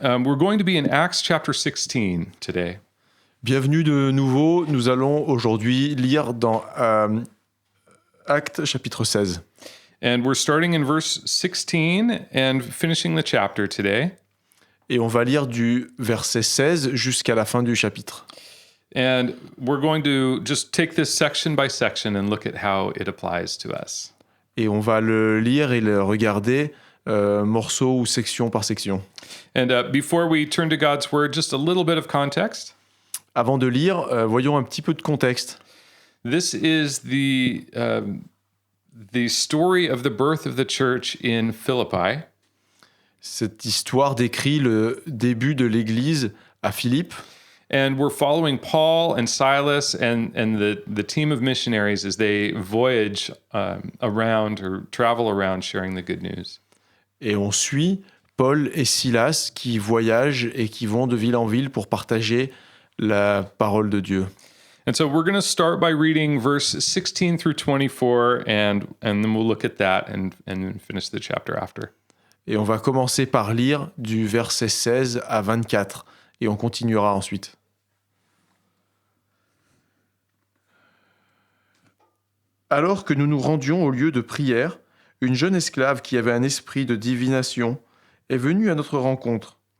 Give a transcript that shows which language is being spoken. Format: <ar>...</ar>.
<en>We're going to be in Acts chapter 16 today.</en> <fr>Bienvenue de nouveau. Nous allons aujourd'hui lire dans Actes chapitre 16.</fr> <en>And we're starting in verse 16 and finishing the chapter today.</en> <fr>Et on va lire du verset 16 jusqu'à la fin du chapitre.</fr> <en>And we're going to just take this section by section and look at how it applies to us.</en> <fr>Et on va le lire et le regarder morceau ou section par section.</fr> <en>And before we turn to God's word, just a little bit of context.</en> <fr>Avant de lire, voyons un petit peu de contexte.</fr> <en>This is the story of the birth of the church in Philippi.</en> <fr>Cette histoire décrit le début de l'Église à Philippe.</fr> <en>And we're following Paul and Silas and the team of missionaries as they voyage around or travel around sharing the good news.</en> <fr>Et on suit Paul et Silas qui voyagent et qui vont de ville en ville pour partager la parole de Dieu.</fr> <en>And so we're going to start by reading verse 16 through 24, and then we'll look at that and then finish the chapter after.</en> <fr>Et on va commencer par lire du verset 16 à 24, et on continuera ensuite. Alors que nous nous rendions au lieu de prière, une jeune esclave qui avait un esprit de divination est venue à notre rencontre.</fr>